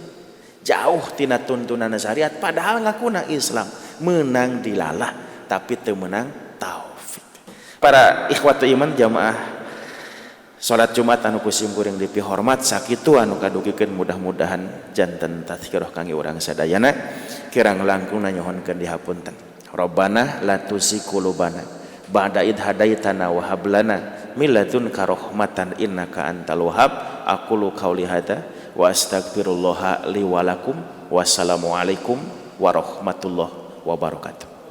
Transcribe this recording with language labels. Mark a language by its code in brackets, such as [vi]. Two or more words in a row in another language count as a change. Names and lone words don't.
[su] Jauh tina tuntunan syariat padahal ngakuna Islam, menang dilalah tapi teu menang taufik. Para [ar] إخوة الإيمان [su] jamaah salat Jumat anu kusim kuring dipihormat sakitu anu kadugikeun mudah-mudahan janten tazkirah kangge urang sadayana kirang langkung nyohonkeun dihapunten. [ar] ربنا لا تزغ قلوبنا بعد إذ هديتنا وهب لنا من لدنك رحمة إنك أنت الوهاب. أقول قولي هذا وأستغفر الله لي ولكم. والسلام عليكم ورحمة الله وبركاته.